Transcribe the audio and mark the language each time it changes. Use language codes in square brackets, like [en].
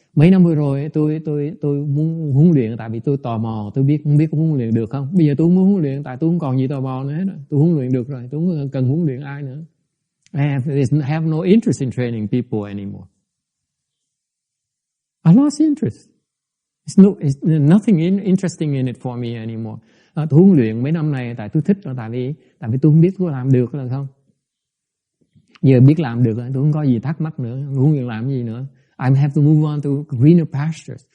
[vi] Mấy năm vừa rồi tôi muốn huấn luyện tại vì tôi tò mò, tôi không biết huấn luyện được không. Bây giờ tôi không muốn huấn luyện tại tôi không còn gì tò mò nữa hết. Tôi huấn luyện được rồi, tôi không cần huấn luyện ai nữa. [en] I have no interest in training people anymore. I lost interest. It's nothing interesting in it for me anymore. [vi] Tôi huấn luyện mấy năm này tại tôi thích, tại vì tôi không biết tôi làm được là không. Giờ biết làm được tôi không có gì thắc mắc nữa, huấn luyện làm gì nữa. [en] I have to move on to greener pastures.